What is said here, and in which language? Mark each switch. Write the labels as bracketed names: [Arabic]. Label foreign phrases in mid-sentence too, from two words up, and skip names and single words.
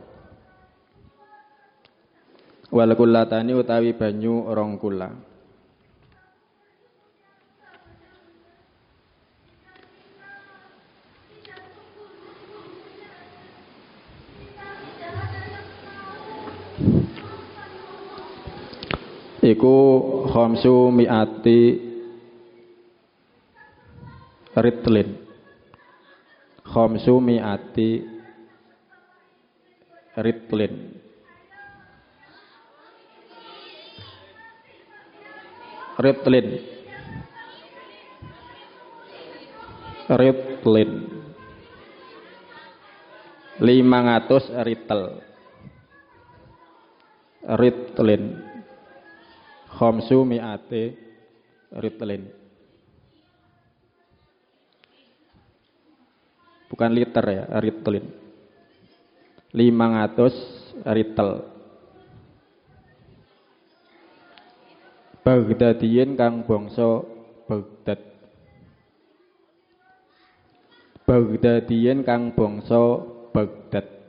[Arabic] والقلتان [Javanese] utawi banyu rongkula. [Arabic] Iku خمس مائة رطل. خمس مائة رطل. Ritlin. Ritlin. [Indonesian] 500 ritel. [Arabic] رطل. خمس مائة رطل. [Indonesian] Bukan liter ya, [Arabic] ritlin. [Indonesian] 500 ritel. [Javanese] Baghdadiyin kang bangsa Baghdad. Baghdadiyin kang bangsa Baghdad.